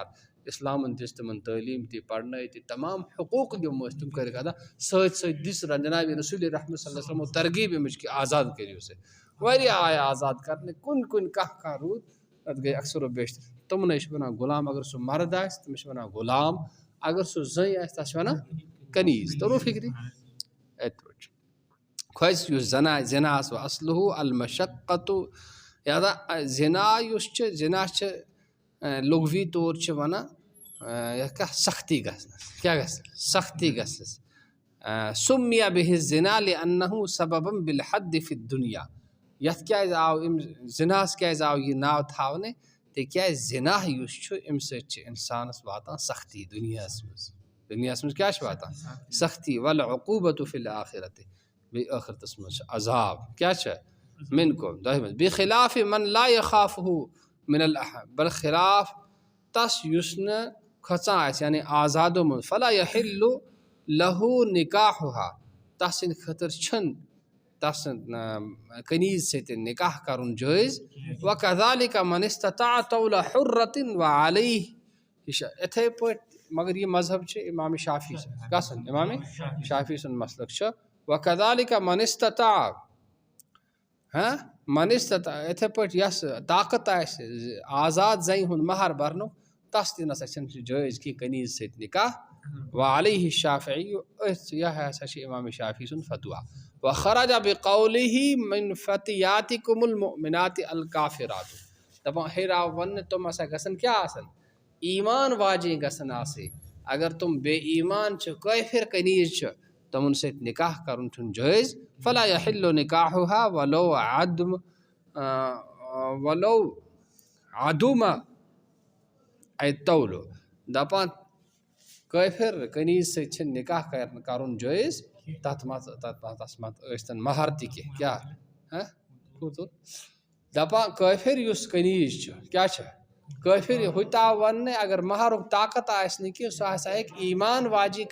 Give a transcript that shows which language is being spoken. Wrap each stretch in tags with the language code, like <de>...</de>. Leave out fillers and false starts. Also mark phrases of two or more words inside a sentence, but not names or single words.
<ks>اِسلامَن دِژ تِمَن تعلیٖم تہِ پَرنٲے تہِ تمام حقوٗق یِم ٲسۍ تِم کٔرِکھ ادا سۭتۍ سۭتۍ دِژ جِنابِ رسوٗلِ رحمت</ks> <ar>صلی اللہ علیہ وسلمو</ar> <ks>ترغیٖب اَمِچ کہِ آزاد کٔرِو سا واریاہ آیہِ آزاد کَرنہٕ کُنہِ کانٛہہ روٗد تَتھ گٔے اکثر و بیشتر تِمنٕے چھِ وَنان غلام اگر سُہ مرد آسہِ تٔمِس چھِ وَنان غلام اگر سُہ زٔنۍ آسہِ تَتھ چھِ وَنان کنیٖز توٚرُو فِکرِ یِتھ پٲٹھۍ چھُ کھۄژِ یُس زِناہَس</ks> <ar>وَ اصلہُ المشقتُ</ar> <ks>یا زِنا یُس چھِ زِنا چھِ لغوی طور چھِ وَنان یَتھ کیٛاہ سختی گژھنَس کیٛاہ گژھِ سختی گژھنَس</ks> <ar>سُمِّیَ بِہِ الزِنا لِأَنَّهُ سَبَبًا بِالْحَدِّ فِي الدُّنْيَا</ar> <ks>یَتھ کیٛازِ آو أمۍ زِناہَس کیٛازِ آو یہِ ناو تھاونہٕ تِکیٛازِ زِناہ یُس چھُ اَمہِ سۭتۍ چھِ اِنسانَس واتان سختی دُنیاہَس منٛز کیٛاہ چھِ واتان سختی</ks> <ar>وَالْعُقُوبَةُ فِي الْآخِرَةِ</ar> <ks>بیٚیہِ ٲخرتَس منٛز چھِ عذاب کیٛاہ چھِ مِنکُم تۄہہِ منٛز</ks> <ar>بِخِلافِ مَن لا یخافہُ مِن</ar> <ks>برخلاف تَس یُس نہٕ کھۄژان آسہِ یعنی آزادو منٛز</ks> <ar>فلا یحِلُّ لہوٗ نِکاحُہا</ar> <ks>تَس سٕنٛدِ خٲطرٕ چھِنہٕ تَس کنیٖز سۭتۍ نِکاح کَرُن جٲیِز</ks> <ar>وَکَذَلِکَ مَنِ اسْتَطَاعَ طَوْلَ حُرَّةٍ وَعَلَیْهِ</ar> <ks>یہِ چھِ یِتھَے پٲٹھۍ مگر یہِ مذہب چھِ اِمامِ شافی گژھُن اِمامِ شافی سُنٛد مسلک چھُ</ks> <ar>وَکَذَلِکَ مَنِ اسْتَطَاعَ</ar> <ks>یِتھَے پٲٹھۍ یۄس طاقت آسہِ آزاد زَنہِ ہُنٛد مہر بَرنُک تَس تہِ نَسا چھِنہٕ سُہ جٲیِز کینٛہہ کنیٖز سۭتۍ نِکاح</ks> <ar>وعلیہ الشافعی</ar> <ks>أتھۍ یہِ ہسا چھِ اِمامِ شافی سُنٛد فتوا</ks> <ar>وخرج بقولِہ من فتیاتکم المؤمنات الکافرات</ar> <ks>دَپان ہیٚرِ آو وَننہٕ تِم ہسا گژھن کیٛاہ آسَن ایٖمان واجیٚنۍ گژھن آسٕنۍ اگر تِم بے ایٖمان چھِ کٲفِر کنیٖز چھِ تِمَن سۭتۍ نِکاح کَرُن چھُنہٕ جٲیِز</ks> <ar>فلا یحِلُّ نِکاحُہا ولو عدوٗما طولُ</ar> <ks>دَپان کٲفِر کنیٖز سۭتۍ چھِنہٕ نِکاح کَرُن جٲیِز تَتھ منٛز ٲسۍتَن مہر تہِ کینٛہہ کیٛاہ دَپان کٲفِر یُس کنیٖز چھُ کیٛاہ چھِ کٲفِر ہُتہِ آو وَننہٕ اگر مہرُک طاقت آسہِ نہٕ کینٛہہ سُہ ہسا ہیٚکہِ ایٖمان واجی</ks>